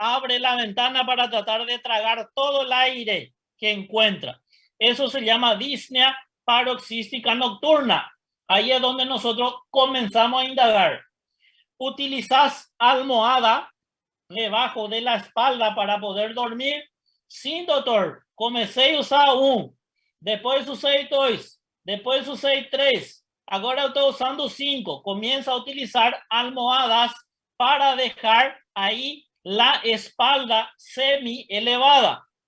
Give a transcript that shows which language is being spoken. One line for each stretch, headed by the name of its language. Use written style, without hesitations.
Spanish: Abre la ventana para tratar de tragar todo el aire que encuentra. Eso se llama disnea paroxística nocturna. Ahí es donde nosotros comenzamos a indagar. ¿Utilizas almohada debajo de la espalda para poder dormir?
Portuguese: Sim, doutor. Comecei a usar 1, depois usei 2, depois usei 3. Agora eu estou usando 5.
Spanish: Comienza a utilizar almohadas para dejar ahí la espalda semi elevada.